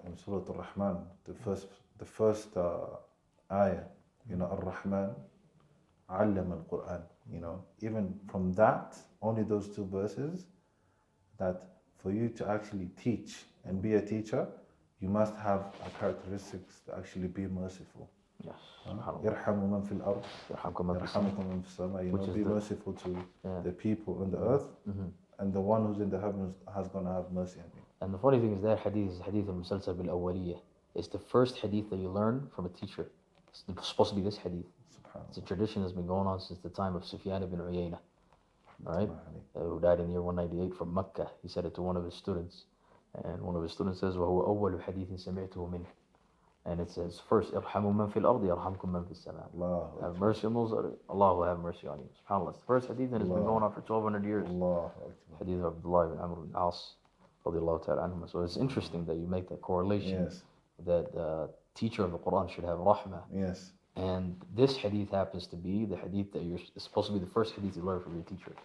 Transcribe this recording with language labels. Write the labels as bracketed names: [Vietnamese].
[English] In Surah Al-Rahman, the first ayah, Ar-Rahman, [Arabic] علم القرآن. [English] Even from that, only those two verses, that for you to actually teach and be a teacher, you must have a characteristics to actually be merciful. Yes. [Arabic] يرحم من في الأرض يرحمكم من في السماء. [English] Be merciful to the people on the earth, and the one who's in the heavens has gonna have mercy on you. And the funny thing is that hadith is hadith al-musalsal bil-awwaliyah. It's the first hadith that you learn from a teacher. It's supposed to be this hadith. It's a tradition that's been going on since the time of Sufyan ibn Uyayna, right? Who died in the year 198 from Mecca. He said it to one of his students, and one of his students says, [Arabic] وَهُوَ أَوَّلُ حَدِيثٍ سَمِعْتُهُ مِنْهُ. [English] And it says, first, [Arabic] ارحموا من في الأرض يرحمكم من في السماء. [English] Have mercy on those, Allah will have mercy on you. SubhanAllah. It's the first hadith that has been going on for 1200 years. Hadith of Abdullahi ibn Amr ibn As. So it's interesting that you make that correlation, that teacher of the Quran should have rahmah. Yes. And this hadith happens to be the hadith that it's supposed to be the first hadith you learn from your teacher.